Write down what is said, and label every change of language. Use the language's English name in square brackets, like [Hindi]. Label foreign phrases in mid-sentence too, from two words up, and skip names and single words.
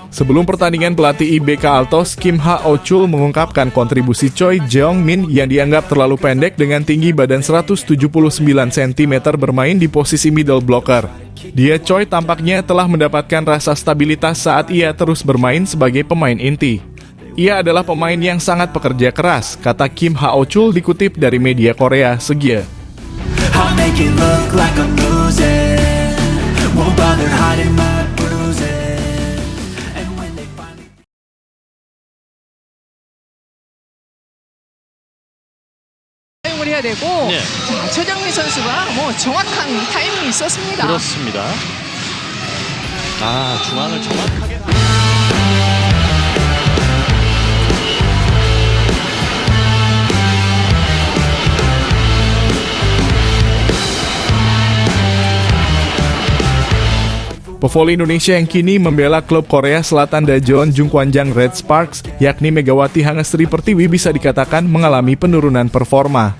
[Indonesian] Sebelum pertandingan, pelatih IBK Altos Kim Ha-oh-chul mengungkapkan kontribusi Choi Jeong-min yang dianggap terlalu pendek dengan tinggi badan 179 cm bermain di posisi [English] middle blocker. [Indonesian] Dia Choi tampaknya telah mendapatkan rasa stabilitas saat ia terus bermain sebagai pemain inti. Ia adalah pemain yang sangat pekerja keras, kata Kim Ha-oh-chul dikutip dari media Korea Segye. [English] I'll make it look like I'm losing. Won't bother hiding my bruises. And when they finally [Korean] 사용을 해야 되고 네. 자, 최정민 선수가 뭐 정확한 타이밍이 있었습니다. 그렇습니다. 아, 중앙을 정확하게. [Indonesian] Pevoli Indonesia yang kini membela klub Korea Selatan Daejeon Jungkwanjang Red Sparks, yakni Megawati Hangestri Pertiwi, bisa dikatakan mengalami penurunan performa.